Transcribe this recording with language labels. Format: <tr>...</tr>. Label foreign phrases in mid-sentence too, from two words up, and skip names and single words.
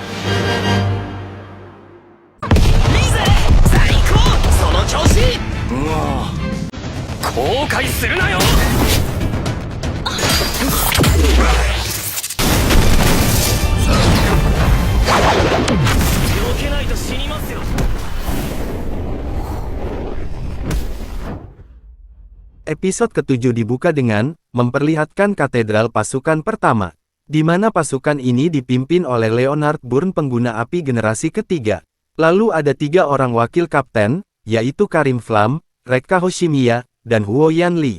<ja>いいぜ最高、その調子。もう後悔するなよ。避けないと死にますよ。</ja> <id>Episode ke-7 dibuka dengan memperlihatkan katedral pasukan pertama, di mana pasukan ini dipimpin oleh Leonard Bourne, pengguna api generasi ketiga. Lalu ada 3 orang wakil kapten, yaitu Karim Flam, Rekka Hoshimiya, dan Huo Yanli.</id>